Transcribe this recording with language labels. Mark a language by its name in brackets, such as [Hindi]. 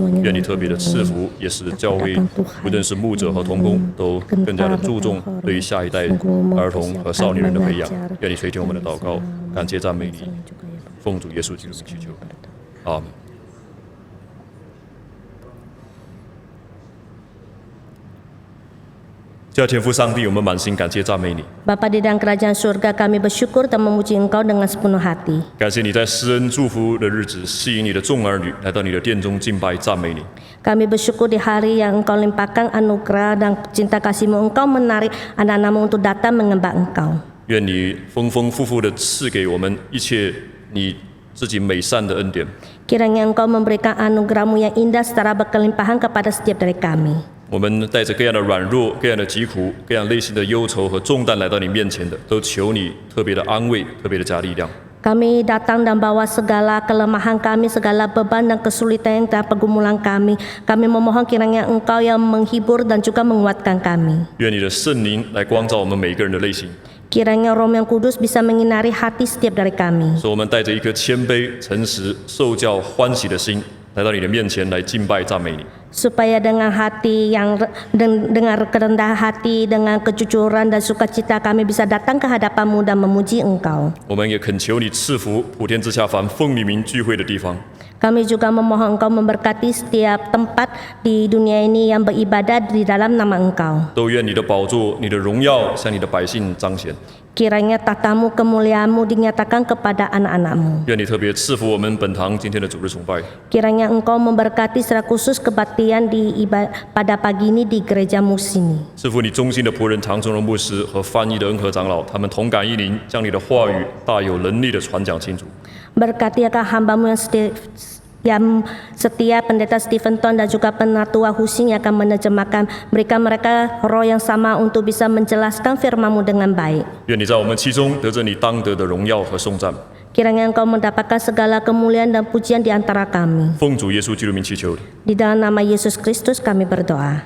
[Chinese] 愿你特别的赐福，也使教会无论是牧者和同工都更加的注重对于下一代儿童和少年人的培养。愿你垂听我们的祷告，感谢赞美你，奉主耶稣基督的祈求，阿门。亲爱的天父上帝，我们满心感谢赞美你。 [Indonesian] Bapa di dalam kerajaan surga, kami bersyukur dan memuji Engkau dengan sepenuh hati. [Chinese] 感谢你在施恩祝福的日子，吸引你的众儿女来到你的殿中敬拜赞美你。 [Indonesian] Kami bersyukur di hari yang Engkau limpahkan anugerah dan cinta kasih-Mu, Engkau menarik anak-anak-Mu untuk datang menyembah Engkau. [Chinese] 愿你丰丰富富的赐给我们一切你自己美善的恩典。 [Indonesian] Kiranya Engkau memberikan anugerah-Mu yang indah secara berkelimpahan kepada setiap dari kami. [Chinese] 我们带着各样的软弱、各样的疾苦、各样类型的忧愁和重担来到你面前的，都求你特别的安慰、特别的加力量。 [Indonesian] Kami datang dan bawa segala kelemahan kami, segala beban dan kesulitan dan pergumulan kami. Kami memohon kiranya Engkau yang menghibur dan juga menguatkan kami. [Chinese] 愿你的圣灵来光照我们每一个人的内心， [Indonesian] Kiranya Roh yang Kudus bisa menyinari hati setiap dari kami. [Chinese] 使我们带着一颗谦卑、诚实、受教、欢喜的心，来到你的面前来敬拜赞美你。 [Indonesian] Supaya dengan hati yang dengan kerendahan hati, dengan kejujuran dan sukacita kami bisa datang ke hadapan-Mu dan memuji Engkau. [Chinese] 我们也恳求你赐福普天之下凡奉你名聚会的地方。 [Indonesian] Kami juga memohon Engkau memberkati setiap tempat di dunia ini yang beribadat di dalam nama Engkau. [Chinese] 都愿你的宝座、你的荣耀向你的百姓彰显。 [Indonesian] Kiranya tahta-Mu, kemuliaan-Mu dinyatakan kepada anak-anak-Mu. [Chinese] 愿你特别赐福我们本堂今天的主日崇拜。 [Indonesian] Kiranya Engkau memberkati secara khusus kebaktian pada pagi ini di gereja-Mu sini. [Chinese] 赐福你忠心的仆人唐崇荣牧师和翻译的恩和长老，他们同感一灵，将你的话语大有能力的传讲清楚。 [Indonesian] Berkati akan hamba-Mu yang setia pendeta Stephen Ton dan juga penatua Husin yang akan menerjemahkan, berikan mereka roh yang sama untuk bisa menjelaskan firman-Mu dengan baik. [Chinese] 愿你在我们其中得着你当得的荣耀和颂赞。 [Indonesian] Kiranya Engkau mendapatkan segala kemuliaan dan pujian di antara kami. [Chinese] 奉主耶稣基督名祈求， [Indonesian] Di dalam nama Yesus Kristus kami berdoa.